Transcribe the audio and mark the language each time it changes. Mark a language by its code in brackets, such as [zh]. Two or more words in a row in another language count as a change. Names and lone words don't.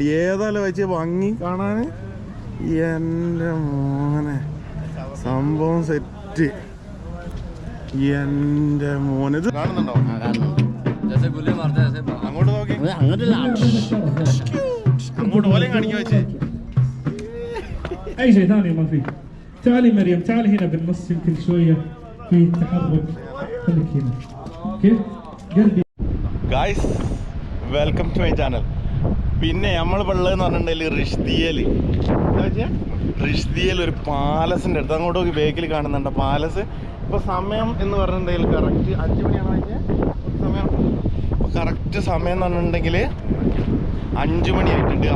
[ml] ഏതായാലും വെച്ച് ഭംഗി കാണാൻ. എൻ്റെ മോനെ സംഭവം സെറ്റ്. എൻ്റെ മോനെ ഇത് കാണുന്നുണ്ടോ? അങ്ങോട്ട് നോക്കി, അങ്ങോട്ട് പോലെ കാണിക്കാൻ വെച്ചേ. [ar] أي شيء ثاني ما في. تعالي مريم تعالي هنا بالنص يمكن شوية في تحرك. خليك هنا. كيف؟ قلبي. [en] Guys, welcome to my channel. [ml] പിന്നെ നമ്മൾ ഉള്ളതെന്ന് പറഞ്ഞിട്ടുണ്ടെങ്കിൽ റിഷ്ദിയയിൽ ഒരു പാലസിൻ്റെ അടുത്ത്. അങ്ങോട്ട് നോക്കി ബേക്കിൽ കാണുന്നുണ്ട് പാലസ്. ഇപ്പോൾ സമയം എന്ന് പറഞ്ഞിട്ടുണ്ടെങ്കിൽ കറക്റ്റ് 5 മണിയാണ് വായിച്ചത് സമയം. ഇപ്പോൾ കറക്റ്റ് സമയം എന്ന് പറഞ്ഞിട്ടുണ്ടെങ്കിൽ 5 മണിയായിട്ടുണ്ട്.